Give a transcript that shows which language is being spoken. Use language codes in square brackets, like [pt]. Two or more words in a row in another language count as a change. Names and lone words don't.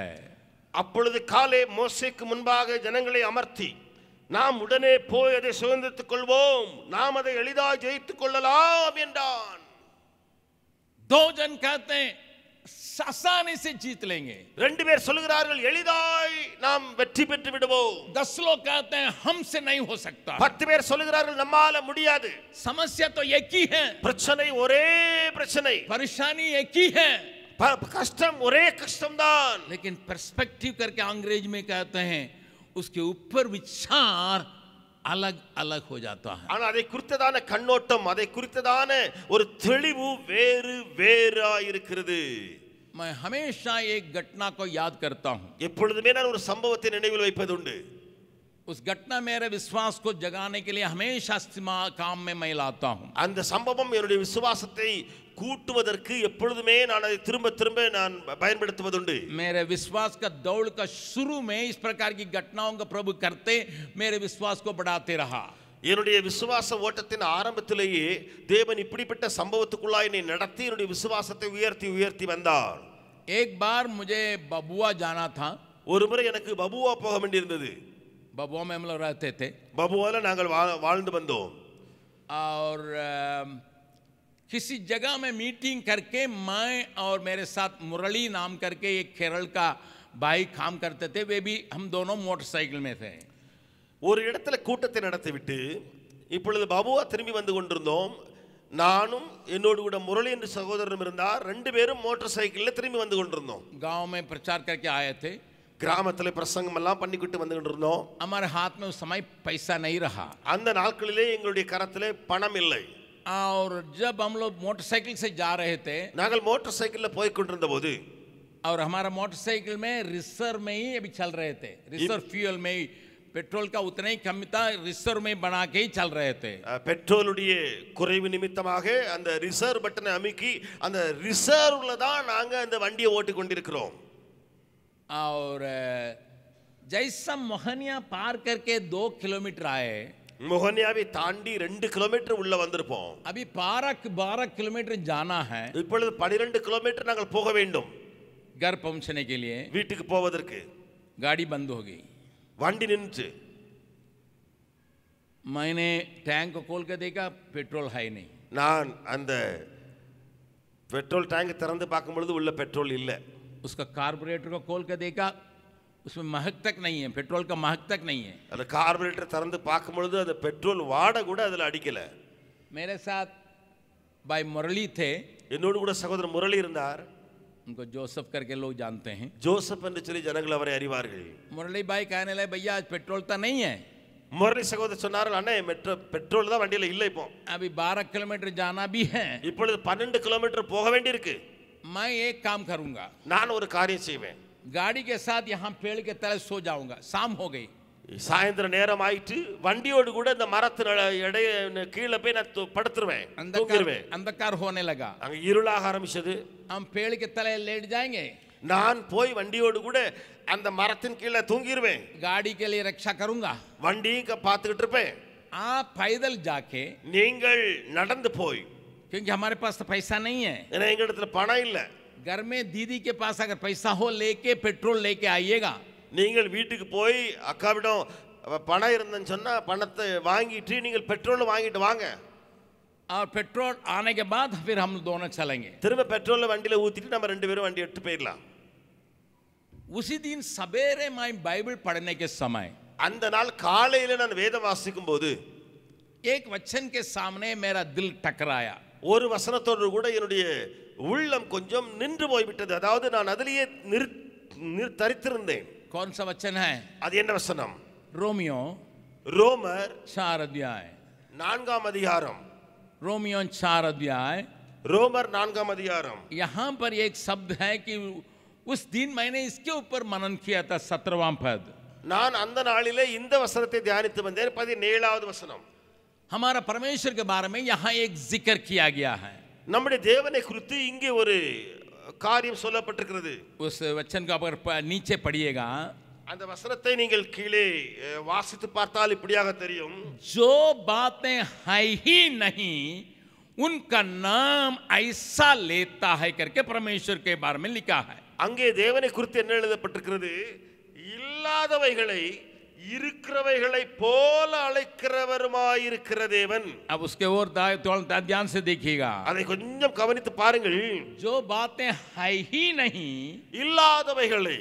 [ta] அப்பொழுது காலேப் மோசேக்கு முன்பாக ஜனங்களை அமர்த்தி, நாம் உடனே போய் அதை சுதந்திரத்துக் கொள்வோம், நாம் அதை எளிதாக ஜெயித்துக் கொள்ளலாம் என்றான். [hi] 2 जन कहते हैं आसानी से जीत लेंगे, [ta] 2 பேர் சொல்கிறார்கள் எளிதாய் நாம் வெற்றி பெற்று விடுவோம். [hi] 10 लोग कहते हैं हमसे नहीं हो सकता. [ta] 10 பேர் சொல்கிறார்கள் நம்மால முடியாது. [hi] समस्या तो एक ही है, [ta] பிரச்சனை ஒரே பிரச்சனை, [hi] परेशानी एक ही है, [ta] கஷ்டம் ஒரே கஷ்டம்தான். [hi] लेकिन पर्सपेक्टिव करके अंग्रेज में कहते हैं उसके ऊपर विचार अलग अलग हो जाता है। [ta] ஆனா அதை குறித்ததான கண்ணோட்டம், அதை குறித்ததான ஒரு தெளிவு வேறு வேறா இருக்கிறது. [hi] मैं हमेशा एक घटना को याद करता हूं। [ta] எப்பொழுதுமே நான் ஒரு சம்பவத்தை நினைவில் வைப்பதுண்டு. [hi] उस घटना मेरे विश्वास को जगाने के लिए हमेशा काम में मैं लाता हूं। [ta] அந்த சம்பவம் என்னுடைய விசுவாசத்தை கூட்டுவதற்கு எப்பொழுதுமே நான் அதை திரும்ப திரும்ப நான் பயன்படுத்துவதுண்டு. [hi] मेरे विश्वास का दौड़ का शुरू में इस प्रकार की घटनाओं का प्रभु करते मेरे विश्वास को बढ़ाते रहा। [ta] என்னுடைய விசுவாச ஓட்டத்தின் ஆரம்பத்திலேயே தேவன் இப்படிப்பட்ட சம்பவத்துக்குள்ளாய் என்னை நடத்தி என்னுடைய விசுவாசத்தை உயர்த்தி உயர்த்தி வந்தார். [hi] एक बार मुझे बबुआ जाना था। [ta] ஒரு முறை எனக்கு பபுவா போக வேண்டியிருந்தது. [hi] बबुआ में हम लोग रहते थे [ta] பபுவால நாங்கள் வாழ்ந்து வந்தோம். [hi] और किसी जगह में मीटिंग करके मैं और मेरे साथ मुरली नाम करके एक केरल का भाई काम करते थे, वे भी हम दोनों मोटरसाइकिल में थे। [ta] ஒரு இடத்துல கூட்டத்தை நடத்திவிட்டு இப்பொழுது பபுவா திரும்பி வந்து கொண்டிருந்தோம். நானும் என்னோடு கூட முரளி என்ற சகோதரனும் இருந்தார். ரெண்டு பேரும் மோட்டார் சைக்கிள்ல திரும்பி வந்து கொண்டிருந்தோம். [hi] गांव में प्रचार करके आए थे। [ta] கிராமத்துல பிரசங்கம் எல்லாம் பண்ணிக்கிட்டு வந்து கொண்டிருந்தோம். [hi] हमारे हाथ में उस समय पैसा नहीं रहा। [ta] அந்த நாட்களிலே எங்களுடைய கரத்திலே பணம் இல்லை. [hi] और जब हम लोग मोटरसाइकिल से जा रहे थे, [ta] நாங்கள் மோட்டார் சைக்கிள்ல போய் கொண்டிருந்த போது [hi] और हमारा मोटरसाइकिल में रिसर्व में ही अभी चल रहे थे, [en] reserve fuel [hi] में ही पेट्रोल का उतना ही कम था, रिसर्व में बना के ही चल रहे थे। [ta] பெட்ரோலுடைய குறைவு நிமித்தமாக அந்த [en] reserve button [ta] அமுக்கி அந்த ரிசர்வ்ல தான் நாங்க அந்த வண்டியை ஓட்டி கொண்டிருக்கிறோம். [hi] और जैसा मोहनिया पार करके 2 किलोमीटर आए, [ta] மொஹனியாவை தாண்டி 2 கிலோமீட்டர் உள்ள வந்திருப்போம். [hi] अभी 12 किलोमीटर जाना है [ta] இப்பொழுது 12 கிலோமீட்டர் நாங்கள் போக வேண்டும் [hi] घर पहुंचने के लिए। [ta] வீட்டுக்கு போவதற்கு. [hi] गाड़ी बंद हो गई। [ta] வண்டி நின்று [hi] मैंने टैंक को खोल कर देखा, पेट्रोल है ही नहीं। [ta] நான் அந்த [en] petrol tank [ta] திறந்து பார்க்கும் பொழுது உள்ள பெட்ரோல் இல்லை. [hi] उसका कार्बोरेटर को खोल कर देखा, उसमें महक तक नहीं है, पेट्रोल का महक तक नहीं है। [ta] அந்த கார்பரேட்டர் திறந்து பார்க்கும் பொழுது அந்த பெட்ரோல் வாடை கூட அதுல அடிக்கல. [hi] मेरे साथ भाई मुरली थे, [ta] என்னோடு கூட சகோதரர் முரளி இருந்தார். [hi] उनको जोसेफ करके लोग जानते हैं। [ta] ஜோசப் என்று சொல்லி ஜனங்கள் அவரை அறிவார்கள். [hi] मुरली भाई कहने लगे, भैया आज पेट्रोल तो नहीं है। [ta] முரளி சகோதரர் சொன்னார்கள், அண்ணே பெட்ரோல் தான் வண்டியில இல்லை. இப்போ [hi] अभी 12 किलोमीटर जाना भी है। [ta] இப்பொழுது 12 கிலோமீட்டர் போக வேண்டியிருக்கு. [hi] मैं एक काम करूंगा, [ta] நான் ஒரு காரியம் செய்வேன். [hi] गाड़ी के साथ यहाँ पेड़ के तले सो जाऊंगा। शाम हो गई, [ta] சாயந்தர நேரம் ஆயிட்டு வண்டியோடு கூட இந்த மரத்தின் இடைய கீழே போய் நான் படுத்துருவேன், தூங்கிடுவேன். [hi] अंधकार होने लगा, [ta] அங்க இருளாக ஆரம்பிச்சது. [hi] हम पेड़ के तले लेट जाएंगे, [ta] நான் போய் வண்டியோடு கூட அந்த மரத்தின் கீழே தூங்கிடுவேன். [hi] गाड़ी के लिए रक्षा करूंगा। [ta] வண்டியும் பார்த்துக்கிட்டு இருப்பேன். [hi] आप पैदल जाके, [ta] நீங்கள் நடந்து போய், [hi] क्योंकि हमारे पास तो पैसा नहीं है, [ta] ஏன்னா எங்க இடத்துல பணம் இல்லை. [hi] घर में दीदी के पास अगर पैसा हो लेके पेट्रोल लेके आइएगा। [ta] நீங்கள் வீட்டுக்கு போய் அக்காவிடம் பணம் இருந்தேன்னு சொன்னா பணத்தை வாங்கிட்டு நீங்கள் பெட்ரோல் வாங்கிட்டு வாங்க. [hi] और पेट्रोल आने के बाद फिर हम दोनों चलेंगे। [ta] திரும்ப பெட்ரோல் வண்டியில ஊத்திட்டு நம்ம ரெண்டு பேரும் வண்டி எடுத்து போயிடலாம். [hi] उसी दिन सवेरे मैं बाइबल पढ़ने के समय [ta] அந்த நாள் காலையில நான் வேதம் வாசிக்கும் போது [hi] एक वचन के सामने मेरा दिल टकराया। [ta] ஒரு வசனத்தோடு கூட என்னுடைய உள்ளம் கொஞ்சம் நின்று போய்விட்டது. அதாவது நான் அதிலேயே தரித்திருந்தேன். [hi] कौन सा वचन है? [ta] அது என்ன வசனம்? [hi] रोमियो [ta] ரோமர் [hi] 4 अध्याय, [ta] 4ஆம் அதிகாரம். [hi] रोमियो 4 अध्याय, [ta] ரோமர் 4ஆம் அதிகாரம். [hi] यहां पर एक शब्द है कि उस दिन मैंने इसके ऊपर मनन किया था। 17वां पद, [ta] நான் அந்த நாளிலே இந்த வசனத்தை தியானித்து வந்தேன். 17வது வசனம். [hi] हमारा परमेश्वर के बारे में यहां एक जिक्र किया गया है। [ta] நம்முடைய தேவனை குறித்து இங்கே ஒரு காரியம் சொல்லப்பட்டிருக்கிறது. [hi] उस वचन का अगर नीचे पढ़िएगा, [ta] அந்த வசனத்தை நீங்கள் கீழே வாசித்து பார்த்தால் இப்படியாக தெரியும். [hi] जो बातें है ही नहीं उनका नाम ऐसा लेता है करके परमेश्वर के बारे में लिखा है। [ta] அங்கே தேவனை குறித்து என்ன எழுதப்பட்டிருக்கிறது? இல்லாதவைகளை இருக்கிறவைகளை போல அழைக்கிறவருமாயிருக்கிற தேவன். [hi] अब उसके और ध्यान से देखिएगा, [ta] அதை கொஞ்சம் கவனித்து பாருங்கள். [hi] जो बातें है ही नहीं [ta] இல்லாதவைகளை